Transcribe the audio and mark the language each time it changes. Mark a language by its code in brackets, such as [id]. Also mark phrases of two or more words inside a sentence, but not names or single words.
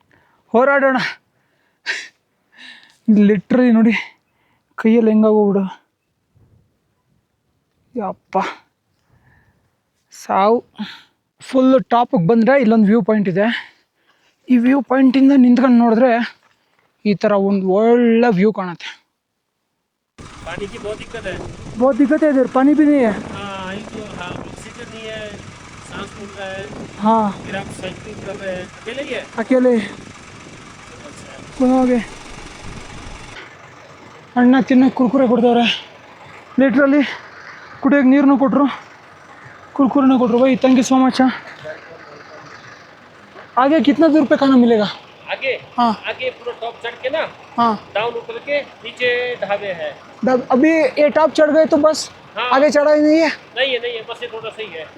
[kn] ಹೋರಾಡೋಣ. ಲಿಟ್ರಲಿ ನೋಡಿ, ಕೈಯಲ್ಲಿ ಹೆಂಗಾಗೋಗ್ಬಿಡು. ಯಪ್ಪ ಸಾವು. ಫುಲ್ ಟಾಪಿಗೆ ಬಂದರೆ ಇಲ್ಲೊಂದು [en] view point [kn] ಇದೆ. ಈ [en] view pointಇಂದ [kn] ನಿಂತ್ಕೊಂಡು ನೋಡಿದ್ರೆ ಈ ಥರ ಒಂದು ಒಳ್ಳೆ ವ್ಯೂ ಕಾಣುತ್ತೆ. [hi] पानी की बहुत दिक्कत है। बहुत दिक्कत है इधर, पानी भी नहीं है. हाँ ऑक्सीजन नहीं है, सांस फूल रहा है, हाँ फिर आप साइकिलिंग कर रहे हैं, अकेले ही है? [kn] अकेले ಹೋಗಿ ಅಣ್ಣ ತಿನ್ನೋಕೆ ಕುರ್ಕುರೆ ಕೊಡ್ತವ್ರೆ. ಲಿಟ್ರಲ್ಲಿ ಕುಡಿಯೋಕೆ ನೀರನ್ನು ಕೊಟ್ಟರು, [hi] कुरकुरे कोट भाई. [en] thank you so much. [hi] आगे कितना दूर पे खाना मिलेगा? आगे हाँ आगे पूरा टॉप चढ़ के ना, हाँ डाउन उतर के नीचे ढाबे हैं। अभी ये टॉप चढ़ गए तो बस हाँ। आगे चढ़ा ही नहीं है? नहीं है, बस ये थोड़ा सही है।